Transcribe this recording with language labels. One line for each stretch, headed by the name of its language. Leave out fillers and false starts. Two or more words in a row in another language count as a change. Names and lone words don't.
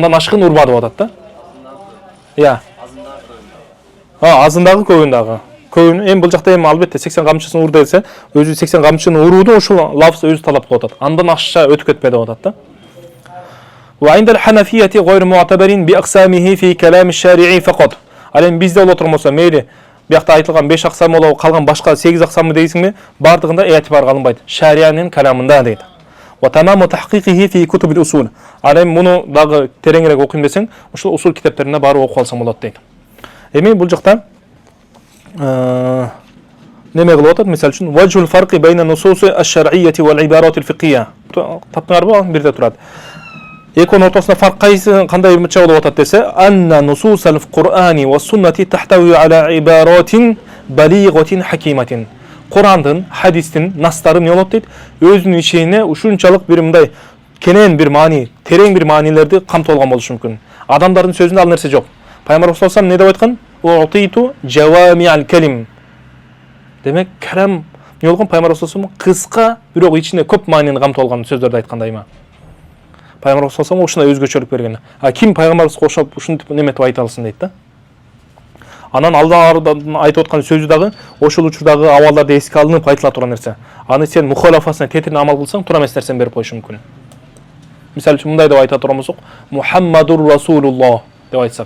Kyrgyz: Андан ашкын урба деп атат да. Я. Азындагы көбүндагы. көбүнө эми бул жакта эми албетте 80 камчысын ур десе, өзү 80 камчыны урууду ошол лафз өзү талап кылып атат. Андан ашша өтүп кетпе деп атат да.
Arabic: وعند الحنفية غير معتبر بأقسامه في كلام الشارع فقط.
Kyrgyz: Ал эми бизде боло турмаса, мейли биякта айтылган 5 аксам болобу, калган башка 8 аксамы дейсиңби? Бардыгында этибар кылынбайт. Шариянын каламында дейт.
Arabic: وتمام تحقيقه في كتب الأصول.
Kyrgyz: Ал эми муну дагы тереңирээк окуйм десең, ушул усул китептерине барып окуп алсаң болот дейт. Эми бул жакта неме кылып атат? Мисалы үчүн
Arabic: وجه الفرق بين نصوص الشرعية والعبارات الفقهية.
Kyrgyz: Таптыңарбы? Бирде турат. Эконун ортосунда фарк кандай мынча болуп атат десе,
Arabic: أن نصوص القرآن والسنة تحتوي على عبارات بالغة حكيمة.
Kyrgyz: Курандын, хадистин настары эмне болот дейт? Өзүнүн ичине ушунчалык бир мындай кенен бир маани, терең бир маанилерди камтылган болушу мүмкүн. Адамдардын сөзүндө ал нерсе жок. Пайгамбар
Arabic: صلى الله عليه وسلم
Kyrgyz: эмне деп айткан?
Arabic: أوتيت جوامع الكلم.
Kyrgyz: Демек, калам эмне болгон? Пайгамбар
Arabic: صلى الله عليه وسلم
Kyrgyz: кыска, бирок ичине көп маанини камтылган сөздөрдү айткан дайыма. Пайгамбар
Arabic: صلى الله عليه وسلم
Kyrgyz: ушундай өзгөчөлүк берген. Ким пайгамбарыбызга окшоп ушинтип неметип айта алсын дейт да. Анан алдардан айтып аткан сөзү дагы ошол учурдагы абалдарды эске алынып айтыла турган нерсе. Аны сен мухалафасына тетирине амал кылсаң, туура эмес нерсени берип коюшу мүмкүн. Мисалы үчүн мындай деп айта турганбыз,
Arabic: محمد رسول الله
Kyrgyz: деп айтсак.